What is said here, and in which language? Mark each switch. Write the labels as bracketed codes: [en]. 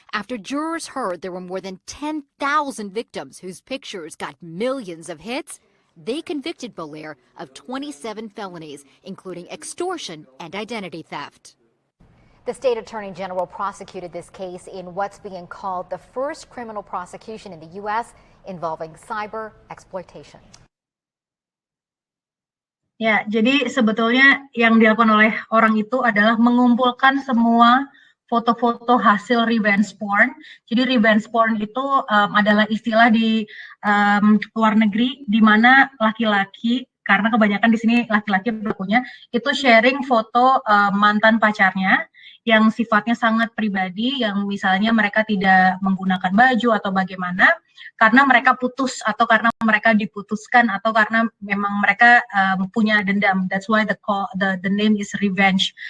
[en] After jurors heard there were more than 10,000 victims whose pictures got millions of hits, they convicted Bollaire of 27 felonies, including extortion and identity theft. The state attorney general prosecuted this case in what's being called the first criminal prosecution in the U.S. involving cyber exploitation. [id] Ya, jadi sebetulnya yang dilakukan oleh orang itu adalah mengumpulkan semua foto-foto hasil revenge porn. Jadi revenge porn itu adalah istilah di luar negeri di mana laki-laki, karena kebanyakan di sini laki-laki pelakunya, itu sharing foto mantan pacarnya yang sifatnya sangat pribadi, yang misalnya mereka tidak menggunakan baju atau bagaimana, karena mereka putus atau karena mereka diputuskan atau karena memang mereka punya dendam. [en] That's why the name is revenge.